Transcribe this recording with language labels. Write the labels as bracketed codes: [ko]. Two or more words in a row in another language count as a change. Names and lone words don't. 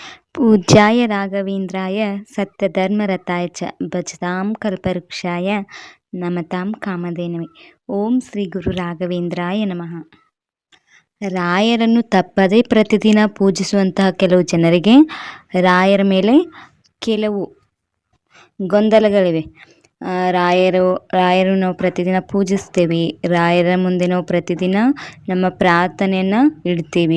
[sa] पूज्याय राघवेन्द्राय सत्यधर्मरताय च भजतां कल्पवृक्षाय नमतां ಕಾಮಧೇನವೇ. ಓಂ ಶ್ರೀ ಗುರು ರಾಘವೇಂದ್ರಾಯ ನಮಃ. [kn] ರಾಯರನ್ನು ತಪ್ಪದೇ ಪ್ರತಿದಿನ ಪೂಜಿಸುವಂತಹ ಕೆಲವು ಜನರಿಗೆ ರಾಯರ ಮೇಲೆ ಕೆಲವು ಗೊಂದಲಗಳಿವೆ. ರಾಯರು ನಾವು ಪ್ರತಿದಿನ ಪೂಜಿಸ್ತೇವೆ. ರಾಯರ ಮುಂದೆ ನಾವು ಪ್ರತಿದಿನ ನಮ್ಮ ಪ್ರಾರ್ಥನೆಯನ್ನು ಇಡ್ತೀವಿ.